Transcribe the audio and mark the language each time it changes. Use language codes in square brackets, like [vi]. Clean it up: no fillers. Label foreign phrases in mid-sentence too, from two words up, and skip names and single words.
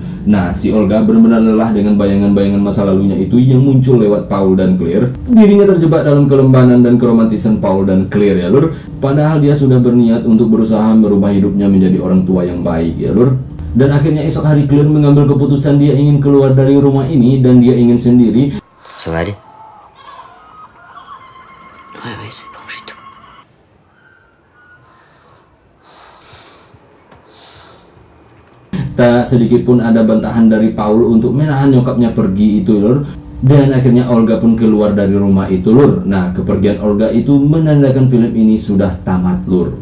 [id] Nah si Olga benar-benar lelah dengan bayangan-bayangan masa lalunya itu yang muncul lewat Paul dan Claire. Dirinya terjebak dalam kelembanan dan keromantisan Paul dan Claire ya lur. Padahal dia sudah berniat untuk berusaha merubah hidupnya menjadi orang tua yang baik ya lur. Dan akhirnya esok hari Claire mengambil keputusan dia ingin keluar dari rumah ini dan dia ingin sendiri. [fr] Ça va aller? Ouais, c'est bon, j'ai tout. [id] Tak sedikit pun ada bantahan dari Paul untuk menahan nyokapnya pergi itu lur. Dan akhirnya Olga pun keluar dari rumah itu lur. Nah kepergian Olga itu menandakan film ini sudah tamat lur.